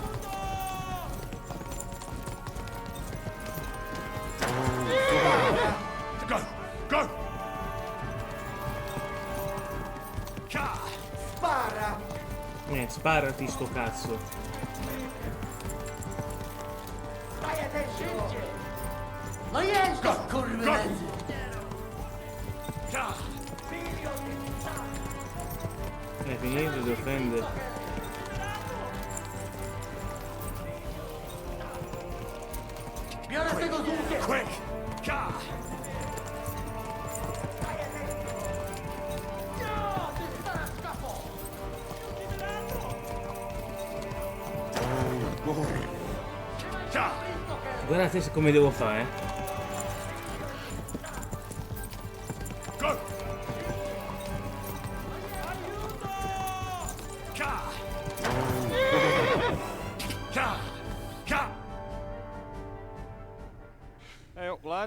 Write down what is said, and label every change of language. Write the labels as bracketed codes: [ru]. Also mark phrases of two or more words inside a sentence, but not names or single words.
[it] Spara! Sparati sto cazzo. Stai attento! [pl] No jest to, kurwy nędzy! [it] È finito di offendere. [pl] Biorę tego z łukiem! [it] Guardate come devo fare. [en] Hey up, lad.